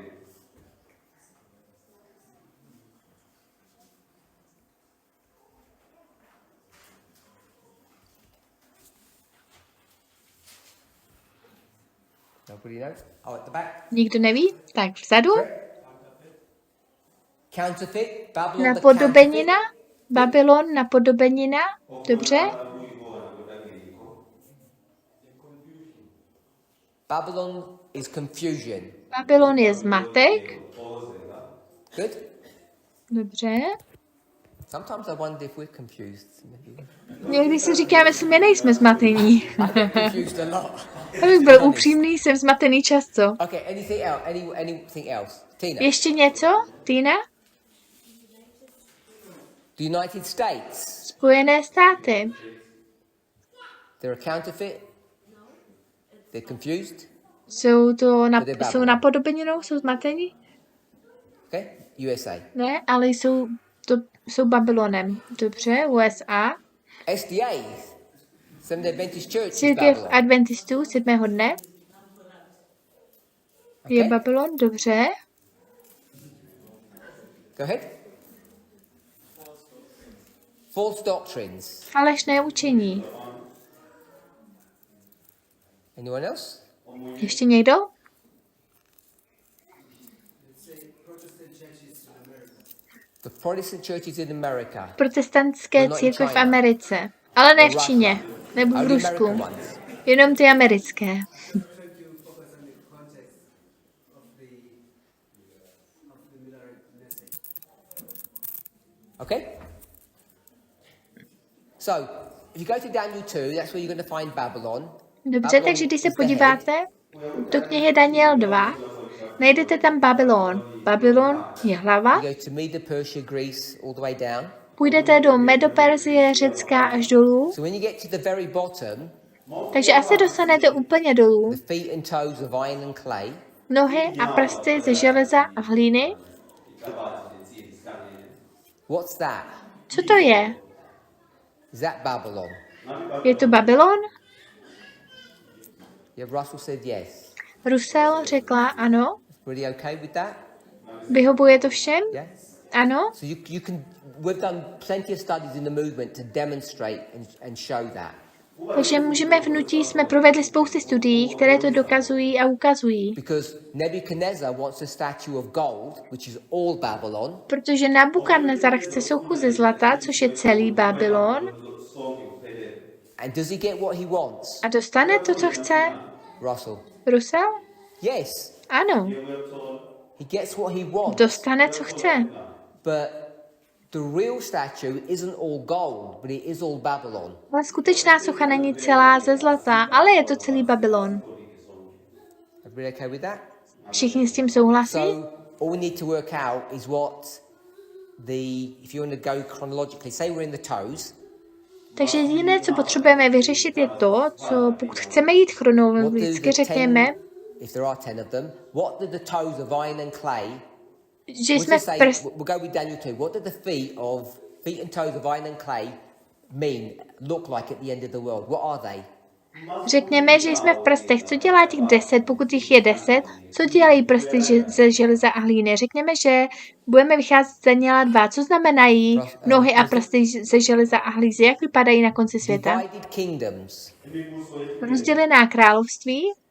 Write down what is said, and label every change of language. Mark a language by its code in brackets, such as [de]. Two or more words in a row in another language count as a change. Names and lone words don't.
[cs] Nikdo neví? Tak vzadu. Napodobenina. Babylon, napodobenina. Dobře. [en] Babylon is confusion. [cs] Babylon je zmatek. [en] Good. [cs] Dobře. [en] Sometimes I wonder if we're confused. [cs] Někdy si říkáme, jestli my nejsme zmatení. [en] I get confused a lot. [cs] Abych byl upřímný, jsem zmatený často. [en] Okay, anything else? Tina? [cs] Ještě něco? Tina? [en] The United States. [cs] Spojené státy. [en] They're a counterfeit. They're confused. [cs] Jsou napodobeninou, jsou zmatení? [en] Okay, USA. [cs] Ne, ale jsou Babylonem. Dobře, USA. [en] SDA, Seventh Adventist Church. [cs] Církev adventistů 7. dne. Je Babylon, dobře. [en] Go ahead. False doctrines. [cs] Falešné učení. [en] Anyone else? [cs] Ještě někdo? [en] The Protestant churches in America. [cs] Protestantské církve v Americe. Ale ne v Číně. Nebo v Rusku. Jenom ty americké. [en] Okay? So, if you go to Daniel 2, that's where you're going to find Babylon. [cs] Dobře, takže když se podíváte do knihy Daniel 2, najdete tam Babylon. Babylon je hlava. [en] You go to Media, Persia, Greece, all the way down. [cs] Půjdete do Medopersie, Řecka až dolů. [en] So when you get to the very bottom, [cs] takže až se dostanete úplně dolů, [en] the feet and toes of iron and clay, [cs] nohy a prsty ze železa a hlíny. [en] What's that? [cs] Co to je? [en] Is that Babylon? [cs] Je to Babylon? [en] Yeah, Russell said yes. [cs] Russell řekla ano. [en] Really okay with that? [cs] Vyhovuje to všem? [en] Yeah. [cs] Ano. [en] So we've done plenty of studies in the movement to demonstrate and show that. [cs] Takže můžeme vnutí, jsme provedli spousty studií, které to dokazují a ukazují. [en] Because Nebuchadnezzar wants a statue of gold, which is all Babylon. [cs] Protože Nabukadnezar chce sochu ze zlata, což je celý Babylon. [en] And does he get what he wants? [cs] A dostane to, co chce? [en] Russell? Yes. [cs] Ano. [en] He gets what he wants. [cs] Dostane, co chce. [en] But the real statue isn't all gold, but it is all Babylon. [cs] Ale skutečná socha není celá ze zlata, ale je to celý Babylon. [en] Everybody okay with that? [cs] Všichni s tím souhlasí? [en] So all we need to work out is what if you want to go chronologically, say we're in the toes. [cs] Takže jediné, co potřebujeme vyřešit, je to, co pokud chceme jít chronologicky, řekněme, [en] if there are 10 of them, what do the toes of iron and clay, [cs] že jsme v [en] we'll go with Daniel 2, what do the feet and toes of iron and clay look like at the end of the world? What are they? [cs] Řekněme, že jsme v prstech. Co dělá těch 10, pokud jich je 10? Co dělají prsty ze železa a hlíny? Řekněme, že budeme vycházet z Daniela 2. Co znamenají nohy a prsty ze železa a hlízy? Jak vypadají na konci světa? Rozdělená království.